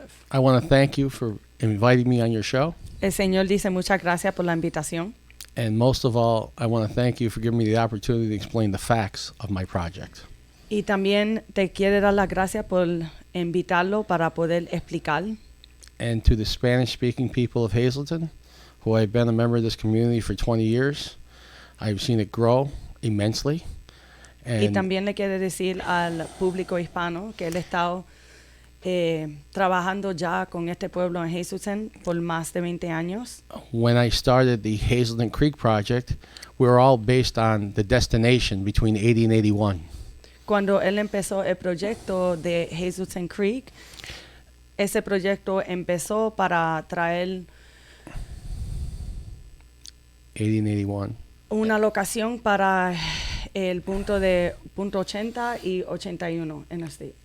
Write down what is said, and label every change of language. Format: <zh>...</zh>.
<en>I want to thank you for inviting me on your show.</en> <es>El Señor dice muchas gracias por la invitación.</es> <en>And most of all, I want to thank you for giving me the opportunity to explain the facts of my project.</en> <es>Y también te quiero dar las gracias por invitarlo para poder explicar.</es> <en>And to the Spanish-speaking people of Hazleton, who I've been a member of this community for 20 years, I've seen it grow immensely.</en> <es>Y también le quiero decir al público hispano que él ha estado trabajando ya con este pueblo en Hazleton por más de 20 años.</es> <en>When I started the Hazleton Creek project, we were all based on the destination between 80 and 81.</en> <es>Cuando él empezó el proyecto de Hazleton Creek, ese proyecto empezó para traer</es> <en>80 and 81.</en> <es>Una locación para el punto 80 y 81 en el state.</es>